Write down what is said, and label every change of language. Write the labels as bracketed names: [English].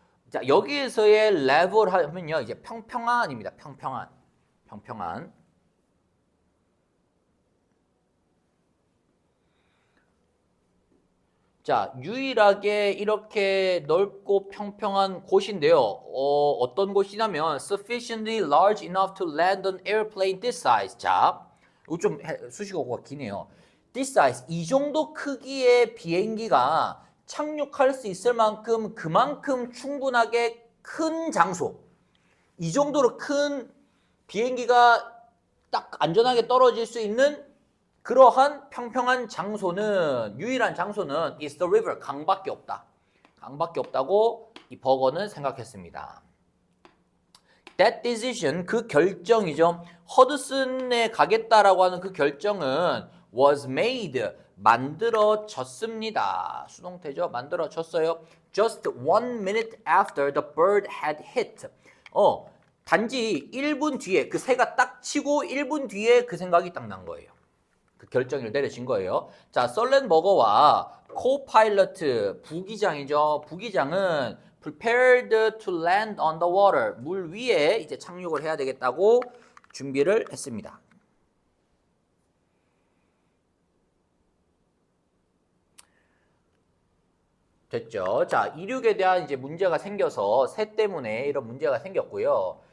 [Korean] 자, 여기에서의 level 하면요, 이제 평평한입니다. 평평한. 자, 유일하게 이렇게 넓고 평평한 곳인데요. 어떤 곳이냐면 [English] sufficiently large enough to land an airplane this size. [Korean] 자, 이거 좀 수식어가 기네요. [English] this size, [Korean] 이 정도 크기의 비행기가 착륙할 수 있을 만큼 그만큼 충분하게 큰 장소, 이 정도로 큰 비행기가 딱 안전하게 떨어질 수 있는 그러한 평평한 장소는, 유일한 장소는 [English] is the river, [Korean] 강밖에 없다. 강밖에 없다고 이 버거는 생각했습니다. [English] That decision, [Korean] 그 결정이죠. 허드슨에 가겠다라고 하는 그 결정은 [English] was made, [Korean] 만들어졌습니다. 수동태죠. 만들어졌어요. [English] Just 1 minute after the bird had hit. [Korean] 단지 1분 뒤에, 그 새가 딱 치고 1분 뒤에 그 생각이 딱 난 거예요. 그 결정을 내려진 거예요. 자, 썰렌버거와 코파일럿 부기장이죠. 부기장은 [English] prepared to land on the water. [Korean] 물 위에 이제 착륙을 해야 되겠다고 준비를 했습니다. 됐죠. 자, 이륙에 대한 이제 문제가 생겨서 새 때문에 이런 문제가 생겼고요.